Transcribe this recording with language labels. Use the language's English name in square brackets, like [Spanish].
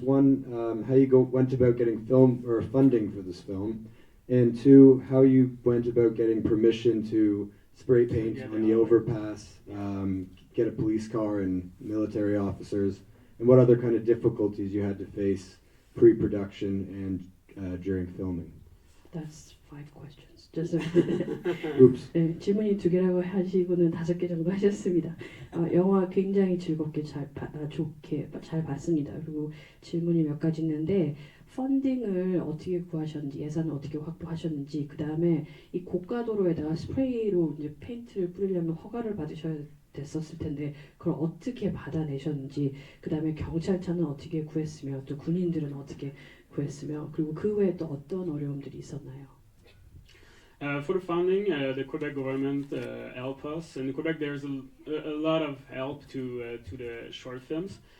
[English] One, how you went about getting film or funding for this film, and two, how you went about getting permission to spray paint on the overpass, get a police car and military officers, and what other kind of difficulties you had to face pre-production and during filming. That's 5 questions. Just Oops. [Korean] 네, 질문이 2개라고 하시고는 5개 정도 하셨습니다. 영화 굉장히 즐겁게 좋게 잘 봤습니다. 그리고 질문이 몇 가지 있는데 펀딩을 어떻게 구하셨는지, 예산을 어떻게 확보하셨는지, 그 다음에 이 고가도로에다가 스프레이로 이제 페인트를 뿌리려면 허가를 받으셔야 됐었을 텐데 그걸 어떻게 받아내셨는지, 그 다음에 경찰차는 어떻게 구했으며 또 군인들은 어떻게 구했으며, 그리고 그 외에 또 어떤 어려움들이 있었나요? [English] For the funding, the Quebec government helped us. In Quebec, there's a lot of help to the short films.